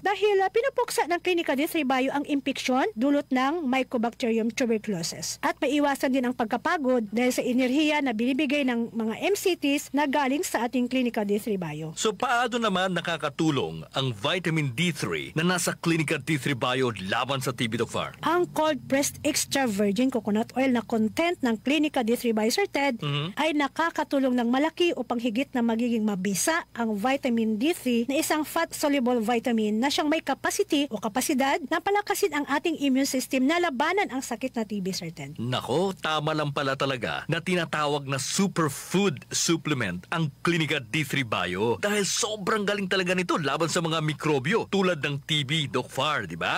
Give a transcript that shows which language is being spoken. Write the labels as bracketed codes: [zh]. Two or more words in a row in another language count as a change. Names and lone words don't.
[tl] Dahil pinupuksa ng Clinica D3 Bio ang impeksyon dulot ng Mycobacterium tuberculosis. At maiwasan din ang pagkapagod dahil sa enerhiya na binibigay ng mga MCTs na galing sa ating Clinica D3 Bio. So paano naman nakakatulong ang vitamin D3 na nasa Clinica D3 Bio laban sa TB, Doc Far? Ang [en] cold pressed extra virgin coconut oil [tl] na content ng Clinica D3 by Sir Ted ay nakakatulong ng malaki upang higit na magiging mabisa ang vitamin D3 na isang [en] fat-soluble vitamin [tl] na siyang may capacity o kapasidad na palakasin ang ating [en] immune system [tl] na labanan ang sakit na TB, Sir Ted. Nako, tama lang pala talaga na tinatawag na [en] superfood supplement [tl] ang Clinica D3 Bio dahil sobrang galing talaga nito laban sa mga mikrobyo tulad ng TB, Doc Far, di ba?